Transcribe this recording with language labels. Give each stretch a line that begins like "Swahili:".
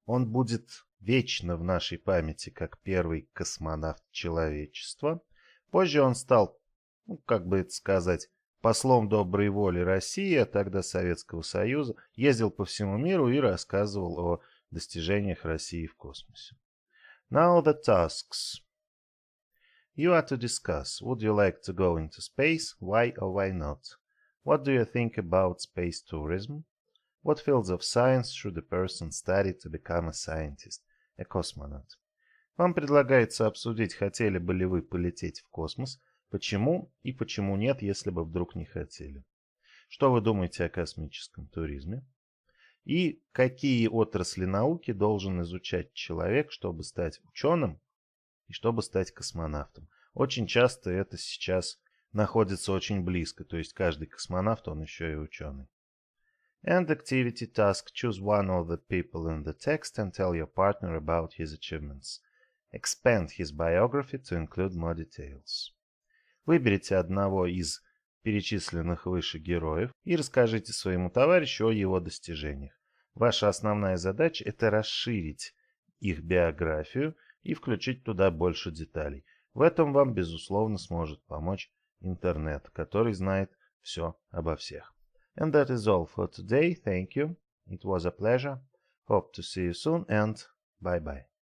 Russian: Он будет вечно в нашей памяти как первый космонавт человечества. Позже он стал, как бы это сказать, послом доброй воли России, а тогда Советского Союза, ездил по всему миру и рассказывал о достижениях России в космосе.
English: Now the tasks. You are to discuss, would you like to go into space, why or why not? What do you think about space tourism? What fields of science should a person study to become a scientist, a cosmonaut?
Russian: Вам предлагается обсудить, хотели бы ли вы полететь в космос, почему и почему нет, если бы вдруг не хотели. Что вы думаете о космическом туризме? И какие отрасли науки должен изучать человек, чтобы стать ученым и чтобы стать космонавтом? Очень часто это сейчас находится очень близко, то есть каждый космонавт, он еще и ученый.
English: And activity task: choose one of the people in the text and tell your partner about his achievements. Expand his biography to include more details.
Russian: Выберите одного из перечисленных выше героев и расскажите своему товарищу о его достижениях. Ваша основная задача – это расширить их биографию и включить туда больше деталей. В этом вам, безусловно, сможет помочь интернет, который знает все обо всех.
English: And that is all for today. Thank you. It was a pleasure. Hope to see you soon and bye-bye.